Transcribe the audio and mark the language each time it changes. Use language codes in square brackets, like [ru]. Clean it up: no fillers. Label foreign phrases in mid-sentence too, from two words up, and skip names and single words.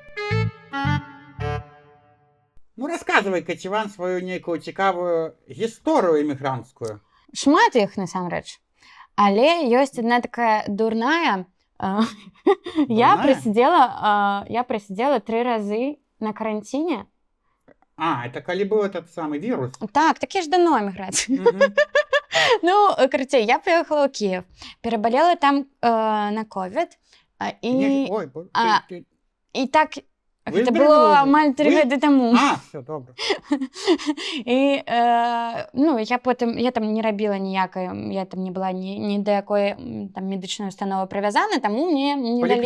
[be] Ну, расказвай, Каціван, сваю нейкую цікавую гісторыю эмігранцкую. Шмат іх, насамрэч. Але ёсць адна такая дурная. [ru] Я просидела 3 разы на карантине. Это калі быў этот самый вирус? [be] Так, такі ж давно эміграцыі. Ну, карацей, [ru] я поехала [be] ў Киев, пераболела там на ковід. І так, гэта было амаль 3 гады таму. Все, добра. І, я там не рабіла ніякай, я там не была ні да якой там медычнай установы прывязана, таму мне не далі...